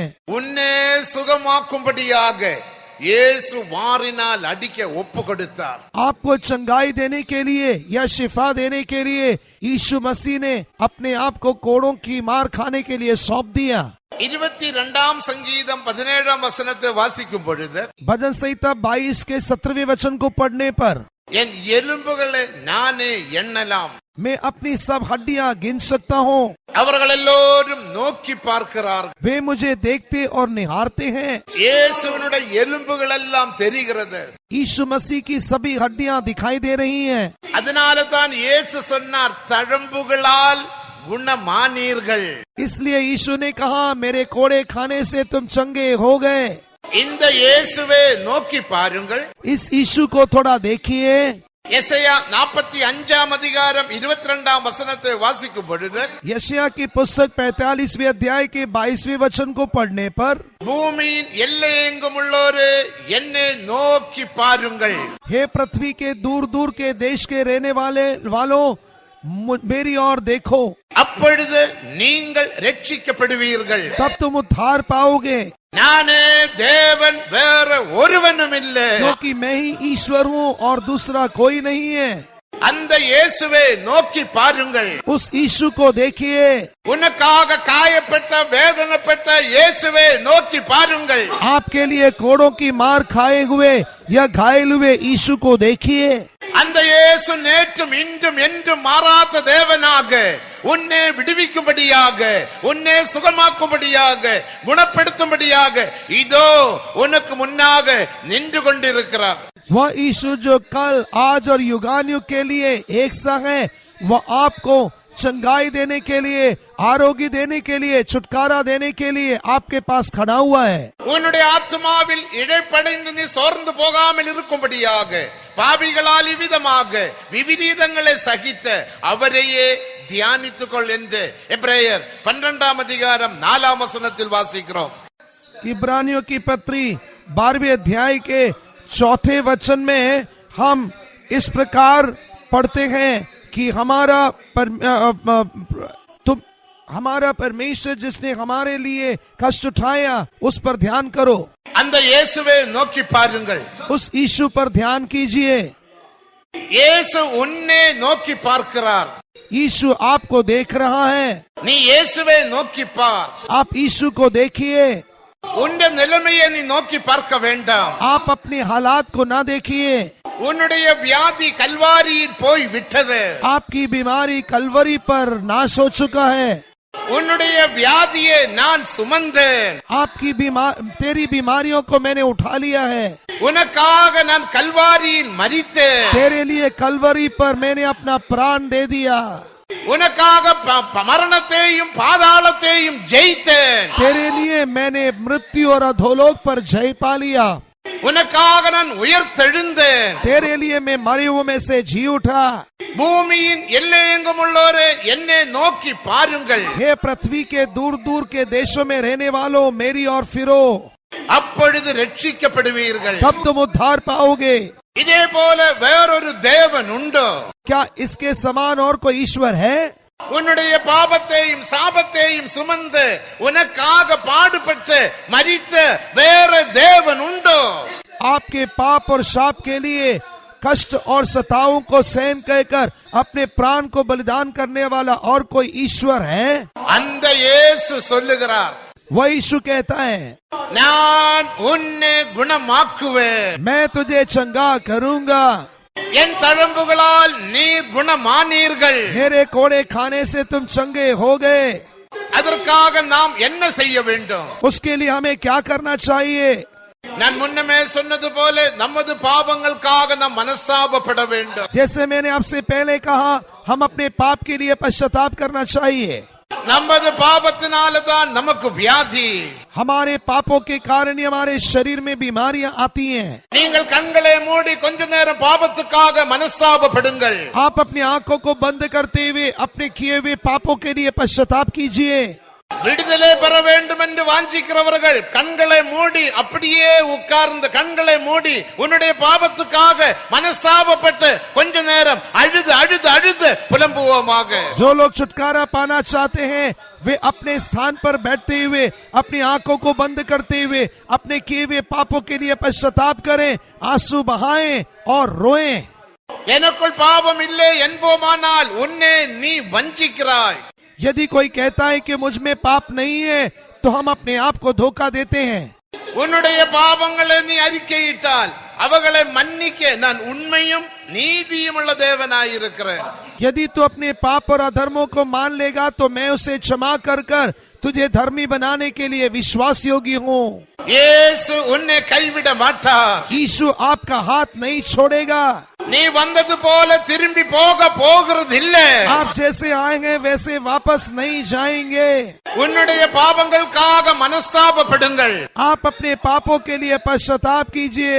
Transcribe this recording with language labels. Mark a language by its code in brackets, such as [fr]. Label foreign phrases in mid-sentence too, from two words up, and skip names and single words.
[ta] உன்னை சுகமாக்கும்படியாக இயேசு வாரினால் அடிக்க ஒப்பு கொடுத்தார். [hi] आपको चंगाई देने के लिए या शिफा देने के लिए यीशु मसीह ने अपने आप को कोड़ों की मार खाने के लिए सौंप दिया. [ta] 22 சங்கீதம் 17 வசனத்தை வாசிக்கும் பொழுது [hi] भजन संहिता 22 के 17वें वचन को पढ़ने पर [ta] என் எலும்புகளை நானே எண்ணலாம், [hi] मैं अपनी सब हड्डियां गिन सकता हूँ. [ta] அவர்கள் எல்லோரும் நோக்கி பார்க்கிறார்கள். [hi] वे मुझे देखते और निहारते हैं. [ta] இயேசுவினுடைய எலும்புகள் எல்லாம் தெரிகிறது. [hi] यीशु मसीह की सभी हड्डियां दिखाई दे रही हैं. [ta] அதனால தான் இயேசு சொன்னார், தழும்புகளால் குணமானீர்கள். [hi] इसलिए यीशु ने कहा, मेरे कोड़े खाने से तुम चंगे हो गए. [ta] இந்த இயேசுவை நோக்கி பாருங்கள். [hi] इस यीशु को थोड़ा देखिए. [ta] எசையா 45 அதிகாரம் 22 வசனத்தை வாசிக்கும் பொழுது [hi] यशायाह की पुस्तक 45वें अध्याय के 22वें वचन को पढ़ने पर, [ta] பூமியின் எல்லையெங்கும் உள்ளோரே என்னை நோக்கி பாருங்கள். [hi] हे पृथ्वी के दूर दूर के देश के रहने वालों मेरी ओर देखो. [ta] அப்பொழுது நீங்கள் ரட்சிக்கப்படுவீர்கள். [hi] तब तुम उद्धार पाओगे. [ta] நானே தேவன், வேற ஒருவனும் இல்லை. [hi] क्योंकि मैं ही ईश्वर हूँ और दूसरा कोई नहीं है. [ta] அந்த இயேசுவை நோக்கி பாருங்கள். [hi] उस यीशु को देखिए. [ta] உனக்காக காயப்பட்ட வேதனைப்பட்ட இயேசுவை நோக்கி பாருங்கள். [hi] आपके लिए कोड़ों की मार खाए हुए या घायल हुए यीशु को देखिए. [ta] அந்த இயேசு நேற்றும் இன்றும் என்றும் மாறாத தேவனாக உன்னை விடுவிக்கும்படியாக, உன்னை சுகமாக்கும்படியாக, குணப்படுத்தும்படியாக இதோ உனக்கு முன்னாக நின்று கொண்டிருக்கிறார். [hi] वह यीशु जो कल आज और युगानुयुग के लिए एक सा है, वह आपको चंगाई देने के लिए, आरोग्य देने के लिए, छुटकारा देने के लिए आपके पास खड़ा हुआ है. [ta] உன்னுடைய ஆத்மாவில் இழைப்படைந்து நீ சோர்ந்து போகாமல் இருக்கும்படியாக பாவிகளால் இவ்விதமாக விவிதங்களை சகித்த அவரையே தியானித்துக்கொள் என்று எபிரேயர் 12 அதிகாரம் 4 வசனத்தில் வாசிக்கிறோம். [hi] इब्रानियों की पत्री 12वें अध्याय के 4 वचन में हम इस प्रकार पढ़ते हैं कि हमारा परमेश्वर जिसने हमारे लिए कष्ट उठाया उस पर ध्यान करो. [ta] அந்த இயேசுவை நோக்கி பாருங்கள். [hi] उस यीशु पर ध्यान कीजिए. [ta] இயேசு உன்னை நோக்கி பார்க்கிறார். [hi] यीशु आपको देख रहा है. [ta] நீ இயேசுவை நோக்கி பார். [hi] आप यीशु को देखिए. [ta] உன்னுடைய நிலைமையை நீ நோக்கி பார்க்க வேண்டாம். [hi] आप अपने हालात को ना देखिए. [ta] உன்னுடைய வியாதி கல்வாரியில் போய் விட்டது. [hi] आपकी बीमारी कलवरी पर नाश हो चुका है. [ta] உன்னுடைய வியாதியை நான் சுமந்தேன். [hi] आपकी तेरी बीमारियों को मैंने उठा लिया है. [ta] உனக்காக நான் கல்வாரியில் மரித்தேன். [hi] तेरे लिए कलवरी पर मैंने अपना प्राण दे दिया. [ta] உனக்காக மரணத்தையும் பாதாளத்தையும் ஜெயித்தேன். [hi] तेरे लिए मैंने मृत्यु और अधोलोक पर जय पा लिया. [ta] உனக்காக நான் உயர்த்தெழுந்தேன். [hi] तेरे लिए मैं मरे हुए में से जी उठा. [ta] பூமியின் எல்லையெங்கும் உள்ளோரே என்னை நோக்கி பாருங்கள். [hi] हे पृथ्वी के दूर दूर के देशों में रहने वालों मेरी ओर फिरो. [ta] அப்பொழுது ரட்சிக்கப்படுவீர்கள். [hi] तब तुम उद्धार पाओगे. [ta] இதே போல வேறொரு தேவன் உண்டோ? [hi] क्या इसके समान और कोई ईश्वर है? [ta] உன்னுடைய பாபத்தையும் சாபத்தையும் சுமந்து உனக்காக பாடுபட்டு மரித்த வேற தேவன் உண்டோ? [hi] आपके पाप और शाप के लिए कष्ट और सताओं को सहन कर अपने प्राण को बलिदान करने वाला और कोई ईश्वर है? [ta] அந்த இயேசு சொல்லுகிறார், [hi] वह यीशु कहता है, [ta] நான் உன்னை குணமாக்குவேன். [hi] मैं तुझे चंगा करूंगा. [ta] என் தழும்புகளால் நீர் குணமானீர்கள். [hi] मेरे कोड़े खाने से तुम चंगे हो गए. [ta] அதற்காக நாம் என்ன செய்ய வேண்டும்? [hi] उसके लिए हमें क्या करना चाहिए? [ta] நான் முன்னமே சொன்னது போல நமது பாவங்களுக்காக நாம் மனஸ்தாபப்பட வேண்டும். [hi] जैसे मैंने आपसे पहले कहा, हम अपने पाप के लिए पश्चाताप करना चाहिए. [ta] நமது பாவத்தினால தான் நமக்கு வியாதி. [hi] हमारे पापों के कारण ही हमारे शरीर में बीमारियां आती हैं. [ta] நீங்கள் கண்களை மூடி கொஞ்ச நேரம் பாவத்துக்காக மனஸ்தாபப்படுங்கள். [hi] आप अपनी आंखों को बंद करते हुए अपने किए हुए पापों के लिए पश्चाताप कीजिए. [ta] விடுதலை பெற வேண்டும் என்று வாஞ்சிக்கிறவர்கள் கண்களை மூடி அப்படியே உட்கார்ந்து கண்களை மூடி உன்னுடைய பாவத்துக்காக மனஸ்தாபப்பட்டு கொஞ்ச நேரம் அழுது அழுது அழுது புலம்புவோமாக. [hi] जो लोग छुटकारा पाना चाहते हैं वे अपने स्थान पर बैठते हुए अपनी आंखों को बंद करते हुए अपने किए हुए पापों के लिए पश्चाताप करें, आंसू बहाएं और रोएं. [ta] எனக்குள் பாவம் இல்லை என்போமானால் உன்னை நீ வஞ்சிக்கிறாய். [hi] यदि कोई कहता है कि मुझ में पाप नहीं है तो हम अपने आप को धोखा देते हैं. [ta] உன்னுடைய பாவங்களை நீ அறிக்கையிட்டால் அவர்களை மன்னிக்க நான் உண்மையும் நீதியும் உள்ள தேவனாய் இருக்கிறேன். [hi] यदि तू अपने पाप और अधर्मों को मान लेगा तो मैं उसे क्षमा कर कर तुझे धर्मी बनाने के लिए विश्वास योगी हूँ. [ta] இயேசு உன்னை கைவிட மாட்டார். [hi] यीशु आपका हाथ नहीं छोड़ेगा. [ta] நீ வந்தது போல திரும்பி போகிறது இல்ல. [hi] आप जैसे आए हैं वैसे वापस नहीं जाएंगे. [ta] உன்னுடைய பாவங்களுக்காக மனஸ்தாபப்படுங்கள். [hi] आप अपने पापों के लिए पश्चाताप कीजिए.